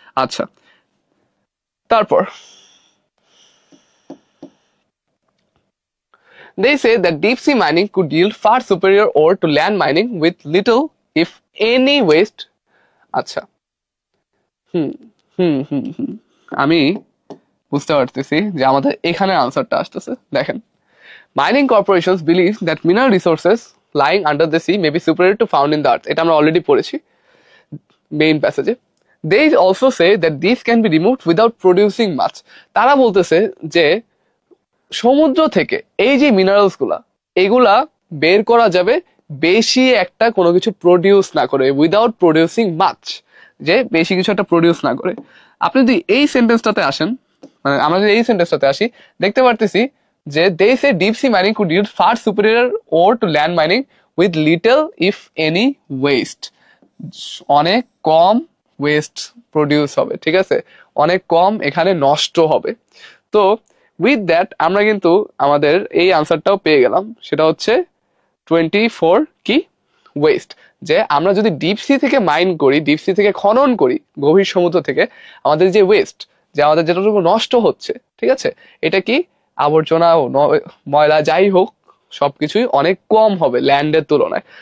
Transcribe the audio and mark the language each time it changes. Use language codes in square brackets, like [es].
[bn] আচ্ছা, তারপর they say that deep sea mining could yield far superior ore to land mining with little if any waste. আচ্ছা, আমি বুঝতে পারতেছি যে আমাদের এখানে আনসারটা আসতেছে। দেখেন, [en] Mining corporations believe that mineral resources lying under the sea may be superior to found in the earth. [bn] এটা আমরা অলরেডি পড়েছি main প্যাসেজে। [en] They also say that these can be removed without producing much. [bn] তারা বলতেছে যে সমুদ্র থেকে এই যে মিনারেলস গুলা, এগুলা বের করা যাবে বেশি একটা কোনো কিছু প্রডিউস না করে, [en] without producing much, [bn] যে বেশি কিছু একটা প্রডিউস না করে। আপনি যদি এই সেন্টেন্সটাতে আসেন, মানে আমরা যদি এই সেন্টেন্সটাতে আসি, দেখতে পারতেছি যে [en] they say deep sea mining could yield far superior ore to land mining with little if any waste. [bn] অনেক কম ওয়েস্ট প্রডিউস হবে, ঠিক আছে, অনেক কম এখানে নষ্ট হবে। তো উইথ দ্যাট আমরা কিন্তু আমাদের এই আনসারটাও পেয়ে গেলাম, সেটা হচ্ছে 24 কি ওয়েস্ট। যে আমরা যদি ডিপ সি থেকে মাইন করি, ডিপ সি থেকে খনন করি, গভীর সমুদ্র থেকে, আমাদের যে ওয়েস্ট, যে আমাদের যেটুকু নষ্ট হচ্ছে, ঠিক আছে, এটা কি আবর্জনা, ময়লা, যাই হোক, সবকিছুই অনেক কম হবে ল্যান্ডের তুলনায়।